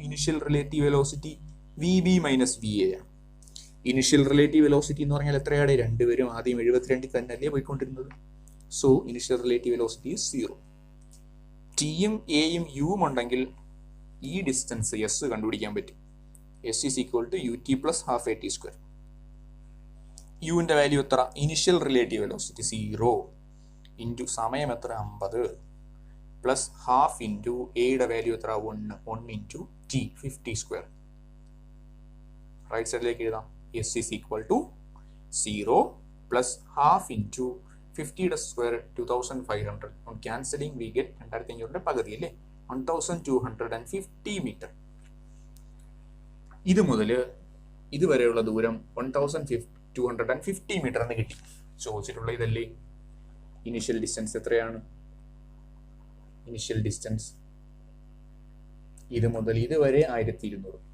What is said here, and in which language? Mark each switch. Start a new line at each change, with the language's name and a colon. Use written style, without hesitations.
Malayalam: Initial relative velocity VB - VA ആണ്. Initial relative velocity എന്ന് പറഞ്ഞാൽ എത്രയാണ്? രണ്ടുപേരും ആദ്യം 72 തന്നെയല്ലേ പോയിക്കൊണ്ടിരുന്നത്. So initial relative velocity 0. ടിയും എയും യുവും ഉണ്ടെങ്കിൽ ഈ ഡിസ്റ്റൻസ് എസ് കണ്ടുപിടിക്കാൻ പറ്റും.
English: S is equal to ut plus half at square.
Malayalam: യുവിന്റെ value എത്ര? ഇനിഷ്യൽ റിലേറ്റീവ് വെലോസിറ്റി 0 ഇൻറ്റു സമയം എത്ര? 50 പ്ലസ് ഹാഫ് ഇൻറ്റു എയുടെ വാല്യൂ എത്ര? 1 ഇൻറ്റു ടി 50 സ്ക്വയർ. റൈറ്റ് സൈഡിലേക്ക് എഴുതാം.
English: S is equal to 0 plus half into 50 square 2500. On cancelling we get 2500
Malayalam: പകുതി അല്ലേ? 1250 metre. ഇത് മുതൽ ഇതുവരെയുള്ള ദൂരം 1250 മീറ്റർ എന്ന് കിട്ടി. ചോദിച്ചിട്ടുള്ള ഇതല്ലേ? ഇനിഷ്യൽ ഡിസ്റ്റൻസ് എത്രയാണ്? ഇനിഷ്യൽ ഡിസ്റ്റൻസ് ഇത് മുതൽ ഇതുവരെ 1250.